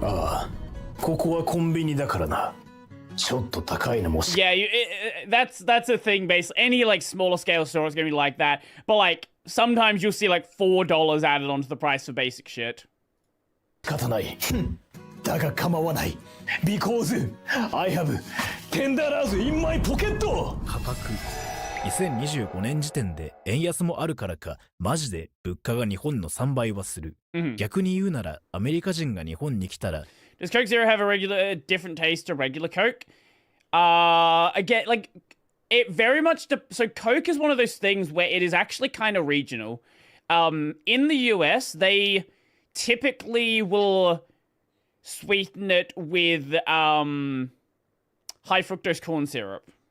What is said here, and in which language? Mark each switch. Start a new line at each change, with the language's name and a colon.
Japanese: ああ、ここはコンビニだからな。ちょっと高いのもし。
English: Yeah, that's a thing. Basically, any like smaller scale store is gonna be like that. But like sometimes you'll see like $4 added onto the price for basic shit.
Japanese: 仕方ない。だが構わない。
English: Because I have $10 in my pocket.
Japanese: 価格。 2025年時点で円安もあるからか、マジで物価が日本の3倍はする。逆に言うなら、アメリカ人が日本に来たら、
English: Does Coke Zero have a different taste to regular Coke? Again, like, it very much... So Coke is one of those things where it is actually kind of regional. In the US, they typically will sweeten it with high fructose corn syrup.